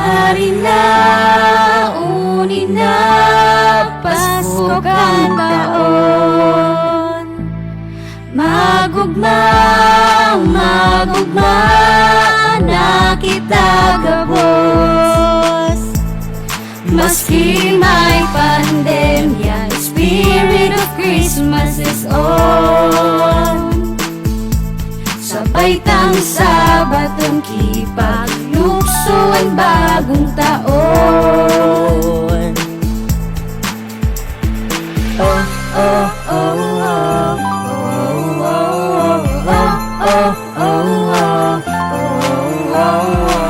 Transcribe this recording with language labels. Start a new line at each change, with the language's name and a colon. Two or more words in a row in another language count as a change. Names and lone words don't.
Bikol: Marina, uni na, Pasko kang taon. Magugma, magugma na kita gabos. Maski may pandemya,
English: the spirit of Christmas is on.
Bikol: Sabay tang Sabaton kipaglukso ang bagong taon. Oh, oh, oh, oh, oh, oh, oh, oh, oh.